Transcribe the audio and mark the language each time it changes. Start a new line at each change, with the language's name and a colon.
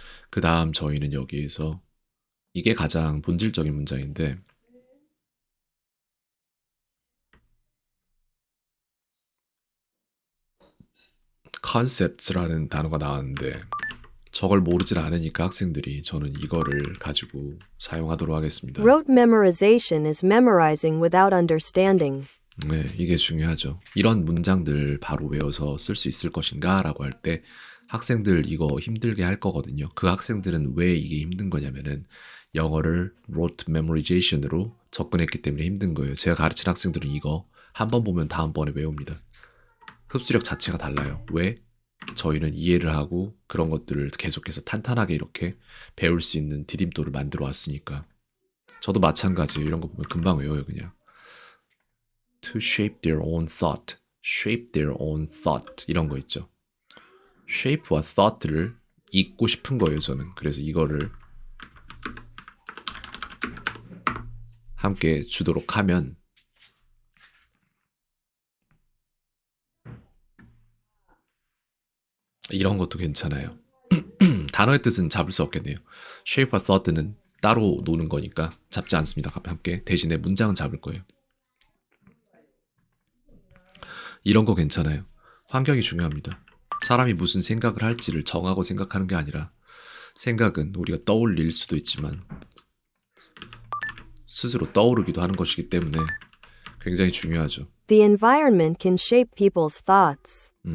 Korean: 그 다음 저희는 여기에서 이게 가장 본질적인 문장인데 concepts라는 단어가 나왔는데 저걸 모르질 않으니까 학생들이 저는 이거를 가지고 사용하도록 하겠습니다.
English: Rote memorization is memorizing without understanding.
Korean: 네, 이게 중요하죠. 이런 문장들 바로 외워서 쓸 수 있을 것인가 라고 할 때 학생들 이거 힘들게 할 거거든요. 그 학생들은 왜 이게 힘든 거냐면은 영어를 rote memorization으로 접근했기 때문에 힘든 거예요. 제가 가르친 학생들은 이거 한 번 보면 다음번에 외웁니다. 흡수력 자체가 달라요. 왜? 저희는 이해를 하고 그런 것들을 계속해서 탄탄하게 이렇게 배울 수 있는 디딤돌을 만들어 왔으니까. 저도 마찬가지예요. 이런 거 보면 금방 외워요, 그냥.
English: To shape their own thought, shape their own thought
Korean: 이런 거 있죠. shape와 thought를 잊고 싶은 거예요, 저는. 그래서 이거를 함께 주도록 하면 이런 것도 괜찮아요. 단어의 뜻은 잡을 수 없겠네요. shape와 thought는 따로 노는 거니까 잡지 않습니다. 함께 대신에 문장은 잡을 거예요. 이런 거 괜찮아요. 환경이 중요합니다. 사람이 무슨 생각을 할지를 정하고 생각하는 게 아니라 생각은 우리가 떠올릴 수도 있지만 스스로 떠오르기도 하는 것이기 때문에 굉장히 중요하죠.
English: The environment can shape people's thoughts.